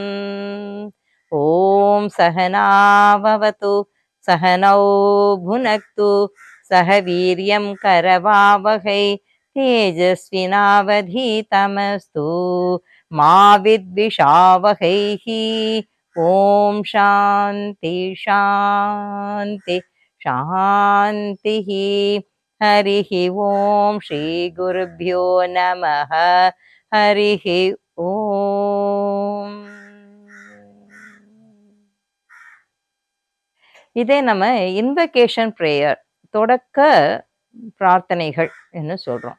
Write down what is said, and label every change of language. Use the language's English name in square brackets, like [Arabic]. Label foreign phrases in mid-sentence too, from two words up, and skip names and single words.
[Sanskrit] ॐ सहना भवतु सहनौ भुनक्तु सह वीर्यं करवावहै तेजस्विनावधीतमस्तु मा विद्विषावहैः. ॐ शान्ति शान्ति शान्तिः. हरिः ॐ श्री गुरुभ्यो नमः. हरिः ॐ. [Tamil] இதே நம்ம [English] invocation prayer, [Tamil] தொடக்க பிரார்த்தனைகள் என்று சொல்றோம்.